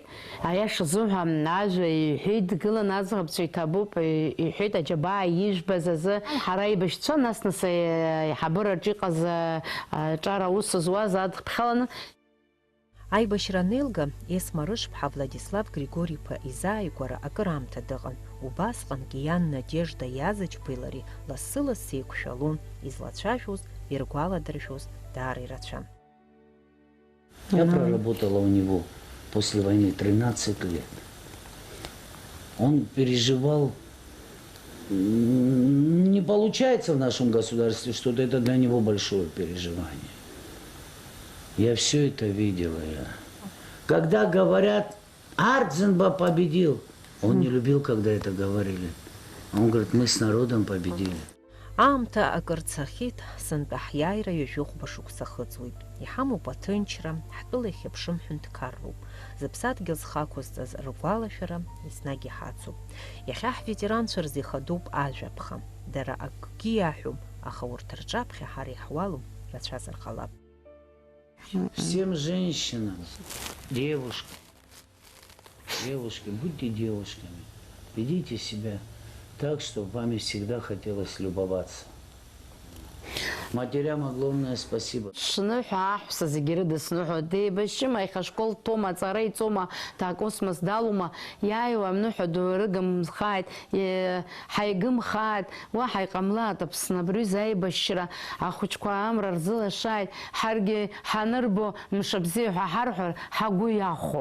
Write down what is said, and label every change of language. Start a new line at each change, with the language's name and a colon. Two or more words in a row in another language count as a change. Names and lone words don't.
Abkhazian: Аиаша азыҳәа ажәа иҳәеит, дгылан аӡӷабцәа иҭабуп, иҳәеит аџьабаа ижәбаз азы ҳара аибашьцәа, нас аиҳабыраҿы иҟаз ҿара аус зуаз адхԥхьаланы. Аибашьра анеилга Есма рышԥҳа Владислав Григори-ԥа изааигәара акыраамҭа дыҟан. Убасҟангьы иан Надежда Иазыџьбеи лареи лассы-лассы еиқәшәалон, излацәажәоз, иргәаладыршәоз даара ирацәан.
Russian: Я проработала у него после войны 13 лет. Он переживал, не получается в нашем государстве что-то, это для него большое переживание. Я все это видела. Когда говорят, Арӡынба победил, он не любил, когда это говорили. Он говорит, мы с народом победили.
Abkhazian: Аамҭа акыр цахьеит, сынтәа ҳиааира ҩажәи шықәса хыҵуеит. Иҳамоуп аҭынчра, ҳтәылахь аԥшымҳәа нҭқарроуп. Зыԥсадгьыл зхақәызҵаз ргәалашәара еснагь иҳацуп. Иахьа ҳветеранцәа рзы ихадоуп ажәаԥха. Дара акгьы иаҳәом, аха урҭ рҿаԥхьа ҳара иҳуалым, рацәазар ҟалап.
Russian: Всем женщинам, девушки, будьте девушками, ведите себя так, чтобы вами всегда хотелось любоваться. Матерям огромное спасибо.
Abkhazian: Шныҳәа аҳәса зегьы рыдысныҳәо деибашьым, аихашкол ҭоума, аҵара иҵоума, таакосмос далоума, иааиуа аныҳәа ду рыгымхааит, ҳаигымхааит, уаҳа иҟамлааит Аԥсны абри аибашьра, ахәыҷқәа амра рзылашааит, ҳаргьы ҳанырбо мшабзиа ҳәа ҳарҳәар, ҳагәы иахәо.